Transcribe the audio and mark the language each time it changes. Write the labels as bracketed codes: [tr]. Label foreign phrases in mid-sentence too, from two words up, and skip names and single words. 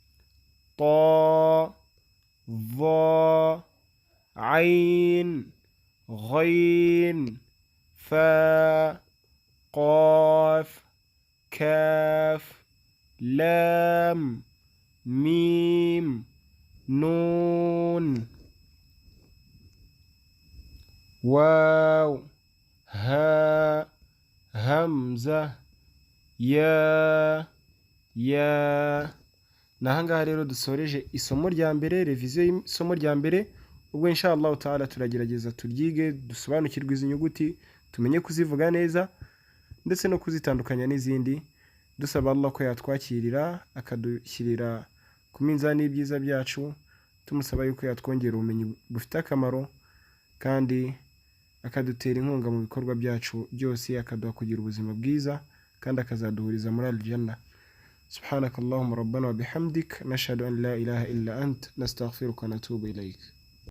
[ar] طا ظا عين غين فاء قاف كاف لام ميم نون واو ها همزة ya. [rw] Nahangaha rero dusoreje isomo rya mbere, reviziyo y'isomo rya mbere. Ubwo [ar] إن شاء الله تعالى [rw] turagerageza turyige, dusobanukirwe izi nyuguti, tumenye kuzivuga neza ndetse no kuzitandukanya n'izindi, dusaba Allah ko yatwakirira akadushyirira ku minzani y'ibyiza byacu, tumusaba yuko yatwongera ubumenyi bufite akamaro kandi akadutera inkunga mu bikorwa byacu byose, akaduha kugira ubuzima bwiza kandi akazaduhuriza muri aljanna. [ar] سبحانك اللهم ربنا وبحمدك، نشهد أن لا إله إلا أنت، نستغفرك ونتوب إليك.